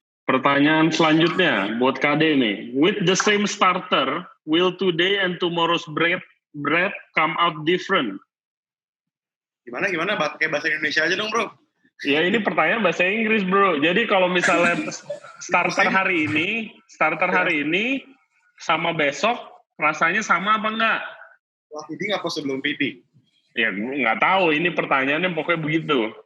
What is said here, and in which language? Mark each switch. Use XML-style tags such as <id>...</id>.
<id>Pertanyaan selanjutnya buat KD nih.</id> <en>With the same starter, will today and tomorrow's bread come out different?</en> <id>Gimana? Pakai bahasa Indonesia aja dong, bro. Ya ini pertanyaan bahasa Inggris bro. Jadi kalau misalnya starter hari ini sama besok rasanya sama apa enggak? Setelah feeding apa sebelum feeding? Ya gue nggak tahu. Ini pertanyaannya pokoknya begitu.</id>